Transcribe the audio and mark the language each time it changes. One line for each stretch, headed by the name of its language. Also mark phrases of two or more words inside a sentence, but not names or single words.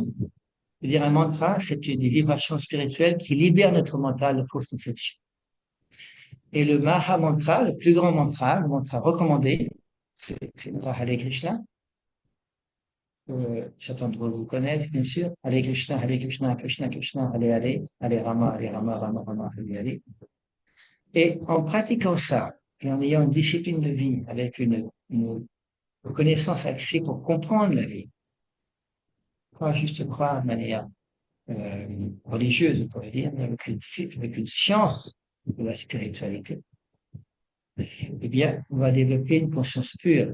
French: Veut dire un mantra, c'est une vibration spirituelle qui libère notre mental de fausses conceptions. Et le Maha Mantra, le plus grand mantra, le mantra recommandé, c'est le Hare Krishna. Certains d'entre vous connaissent, bien sûr.
Sanskrit: Hare Krishna, Krishna Krishna, Hare Rama, Rama Rama, Hare Hare.
French: Et en pratiquant ça, et en ayant une discipline de vie, avec une connaissance axée pour comprendre la vie, pas juste croire de manière religieuse, on pourrait dire, mais avec une science de la spiritualité, eh bien, on va développer une conscience pure.